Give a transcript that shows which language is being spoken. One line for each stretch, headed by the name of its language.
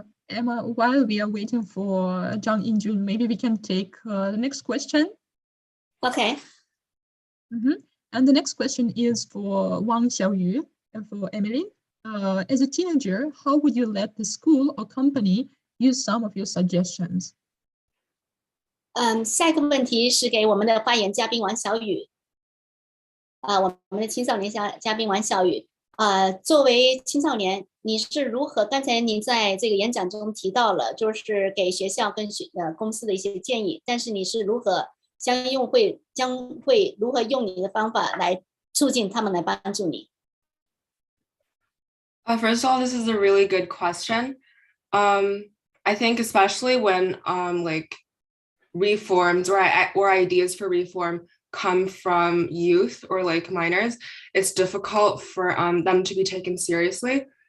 English: Emma, while we are waiting for Zhang Yinjun, maybe we can take the next question. Okay. And the next question is for Wang Xiaoyu, for Emily. As a teenager, how would you let the school or company use some of your suggestions?
Chinese: 下一个问题是给我们的发言嘉宾王小雨。我们的青少年嘉宾王小雨。作为青少年，你是如何？刚才您在这个演讲中提到了，就是给学校跟公司的一些建议，但是你是如何将会如何用你的方法来促进他们来帮助你？
English: First of all, this is a really good question. I think especially when like reforms or ideas for reform come from youth or like minors, it's difficult for them to be taken seriously.